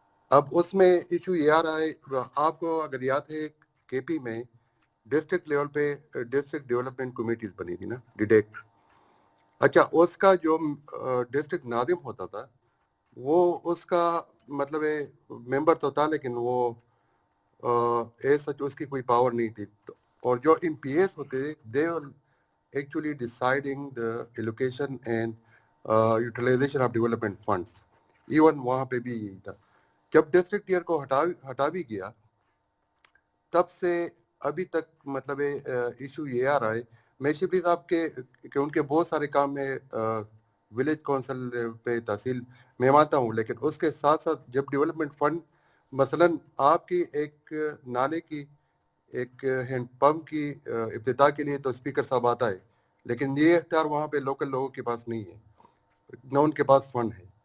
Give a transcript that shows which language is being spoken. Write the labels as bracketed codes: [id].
[ur] اب اس میں ایشو یہ آ رہا ہے, آپ کو اگر یاد ہے KP میں ڈسٹرکٹ لیول پہ ڈسٹرکٹ ڈیولپمنٹ کمیٹیز بنی تھی نا, ڈیڈیکٹ. اچھا, اس کا جو ڈسٹرکٹ ناظم ہوتا تھا وہ اس کا مطلب ہے ممبر تو تھا لیکن وہ سچ اس کی کوئی پاور نہیں تھی. اور جو MPAs ہوتے [en] they were actually deciding the allocation and utilization of development funds. [ur] Even وہاں پہ بھی یہی تھا. جب ڈسٹرکٹ ٹیئر کو ہٹا بھی گیا تب سے ابھی تک مطلب ایشو یہ آ رہا ہے. میں شبلی صاحب کے کہ ان کے بہت سارے کام میں ولیج کونسل پہ تحصیل میں مانتا ہوں, لیکن اس کے ساتھ ساتھ جب ڈیولپمنٹ فنڈ مثلاً آپ کی ایک نالے کی ایک ہینڈ پمپ کی افتتاح کے لیے تو اسپیکر صاحب آتا ہے, لیکن یہ اختیار وہاں پہ لوکل لوگوں کے پاس نہیں ہے, نہ ان کے پاس فنڈ ہے.